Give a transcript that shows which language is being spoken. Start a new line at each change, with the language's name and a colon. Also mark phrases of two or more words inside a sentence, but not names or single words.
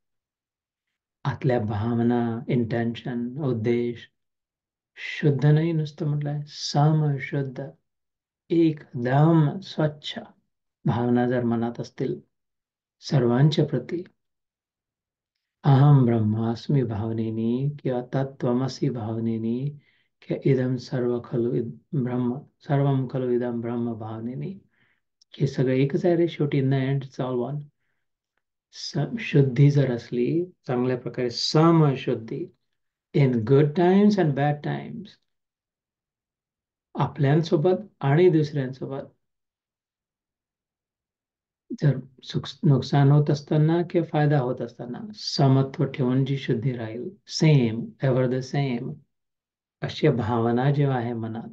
Marathi: आतल्या भावना, इंटेन्शन, उद्देश शुद्ध नाही, नुसतं म्हटलंय समशुद्ध, एकदम स्वच्छ भावना जर मनात असतील सर्वांच्या प्रती,
Sanskrit: अहम ब्रह्मास्मी
Marathi: भावनेनी किंवा तत्त्वमसी भावनेनी किंवा
Sanskrit: इदम सर्व खलु ब्रह्म सर्वम खलु इदम ब्रह्म
Marathi: भावनेनी, हे सगळं एकच आहे रे शेवटी.
English: in the end it's all one.
Marathi: शुद्धी जर असली चांगल्या प्रकारे, समशुद्धी
English: in good times and bad times,
Marathi: आपल्यांसोबत आणि दुसऱ्यांसोबत, जर नुकसान होत असताना किंवा फायदा होत असताना समत्व ठेवून जी शुद्धी राहील,
English: same ever the same,
Marathi: अशी भावना जेव्हा आहे मनात.